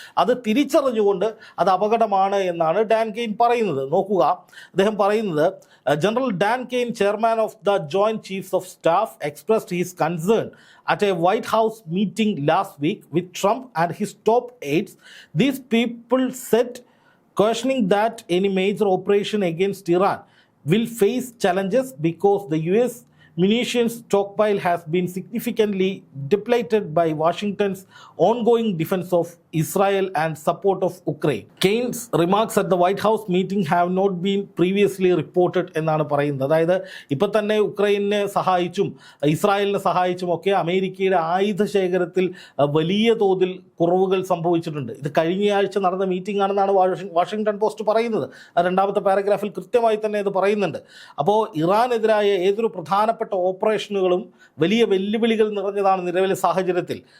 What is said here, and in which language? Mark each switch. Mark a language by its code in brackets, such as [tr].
[ml] അത് തിരിച്ചറിഞ്ഞുകൊണ്ട് അത് അപകടമാണ് എന്നാണ് ഡാൻ കെയ്ൻ പറയുന്നത്. നോക്കുക, അദ്ദേഹം പറയുന്നത്, [en] General Dan Caine, chairman of the joint chiefs of staff, expressed his concern at a White House meeting last week with Trump and his top aides. These people said, questioning that any major operation against Iran will face challenges because the US munitions stockpile has been significantly depleted by Washington's ongoing defense of Israel and support of Ukraine. Kane's remarks at the White House meeting have not been previously reported [ml] എന്നാണ് പറയുന്നത്. അതായത് ഇപ്പം തന്നെ ഉക്രൈനെ സഹായിച്ചും ഇസ്രായേലിനെ സഹായിച്ചും ഒക്കെ അമേരിക്കയുടെ ആയുധ ശേഖരത്തിൽ വലിയ തോതിൽ കുറവുകൾ സംഭവിച്ചിട്ടുണ്ട്. ഇത് കഴിഞ്ഞയാഴ്ച നടന്ന മീറ്റിംഗ് ആണെന്നാണ് വാഷിങ്ടൺ പോസ്റ്റ് പറയുന്നത്. രണ്ടാമത്തെ പാരഗ്രാഫിൽ കൃത്യമായി തന്നെ ഇത് പറയുന്നുണ്ട്. അപ്പോൾ ഇറാനെതിരായ ഏതൊരു പ്രധാനപ്പെട്ട ഓപ്പറേഷനുകളും വലിയ വെല്ലുവിളികൾ നിറഞ്ഞതാണ് നിലവിലെ സാഹചര്യത്തിൽ.